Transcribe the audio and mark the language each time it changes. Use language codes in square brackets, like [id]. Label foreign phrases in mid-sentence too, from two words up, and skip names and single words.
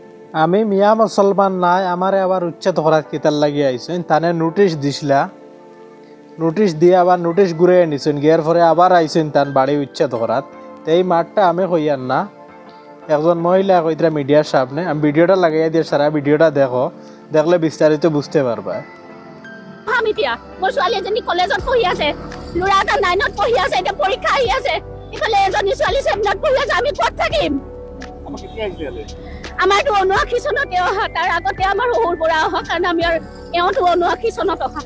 [bn] আমি মিয়া মুসলমান নাই, আমারে আবার উচ্ছেদ করার কিতার লাগিয়ে আইছেন। তানে নোটিশ দিছিলা, নোটিশ দিয়ে আবার নোটিশ ঘুরে নিছেন, গিয়ার পরে আবার আইছেন তান বাড়ি উচ্ছেদ করাত। তো এই মাঠটা আমি কইয়ার না, একজন মহিলা কইতরা মিডিয়ার সামনে। আমি ভিডিওটা লাগাইয়া দিয়ে সারা ভিডিওটা দেখো, দেখলে বিস্তারিত বুঝতে পারবা। [as] আমি দিয়া মোৰ ছোৱালী এজনী কলেজত পঢ়ি আছে, ল'ৰা এটা 9ত পঢ়ি আছে, এতিয়া পৰীক্ষা আহি আছে, ইফালে এজনী ছোৱালী 7ত পঢ়ি আছে। আমি ক'ত থাকিম? আমাৰতো 79 চনতে অহা, তাৰ আগতে আমাৰ শহুৰ পৰা অহা, কাৰণ আমি এওঁতো 79 চনত অহা।